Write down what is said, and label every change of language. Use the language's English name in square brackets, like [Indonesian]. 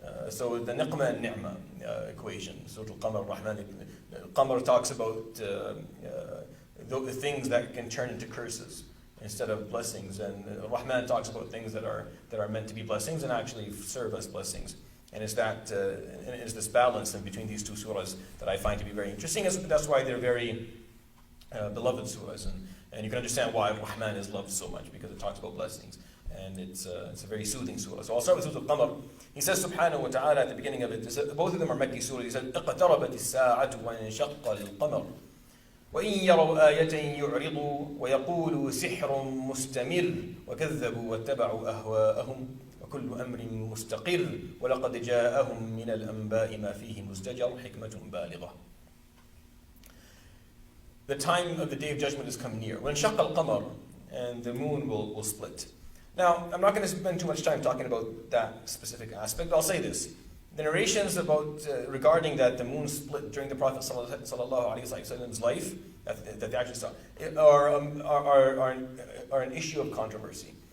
[English] So the niqmah and ni'mah equation. So Al-Qamar, Rahman, Al-Qamar talks about the things that can turn into curses instead of blessings, and Rahman talks about things that are meant to be blessings and actually serve as blessings. And it's this balance in between these two surahs that I find to be very interesting. That's why they're very beloved surahs, and you can understand why Rahman is loved so much, because it talks about blessings, and it's a very soothing surah. So I'll start with Surah Al-Qamar. He says subhanahu wa ta'ala at the beginning of it, both of them are Makki surahs. He said, [Arabic] اقتربت الساعة وانشق القمر وإن يروا آية يعرضوا ويقولوا سحر مستمر وكذبوا واتبعوا أهواءهم وكل أمر مستقر ولقد جاءهم من الأنباء ما فيه مزدجر حكمة بالغة. [English] The time of the Day of Judgment has come near. [Arabic] وانشق القمر, [English] and the moon will split. Now, I'm not going to spend too much time talking about that specific aspect, but I'll say this. The narrations about regarding that the moon split during the Prophet ﷺ's life, that they actually saw, are an issue of controversy.